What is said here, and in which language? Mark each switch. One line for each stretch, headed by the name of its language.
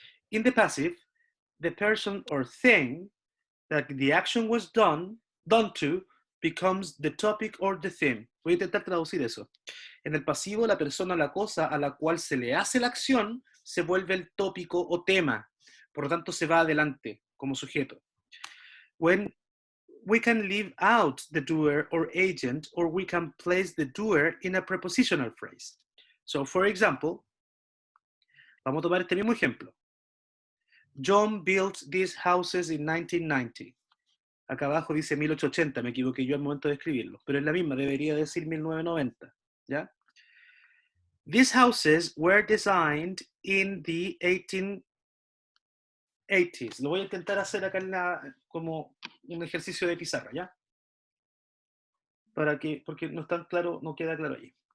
English: In the passive, the person or thing that the action was done to becomes the topic or the theme.
Spanish: Voy a intentar traducir eso. En el pasivo, la persona o la cosa a la cual se le hace la acción se vuelve el tópico o tema. Por lo tanto, se va adelante como sujeto.
English: When we can leave out the doer or agent, or we can place the doer in a prepositional phrase. So, for example,
Spanish: vamos a tomar este mismo ejemplo.
English: John built these houses in 1990.
Spanish: Acá abajo dice 1880, me equivoqué yo al momento de escribirlo, pero es la misma, debería decir 1990, ¿ya?
English: These houses were designed in the 1880s.
Spanish: Lo voy a intentar hacer acá como un ejercicio de pizarra, ¿ya? Porque no está claro, no queda claro ahí.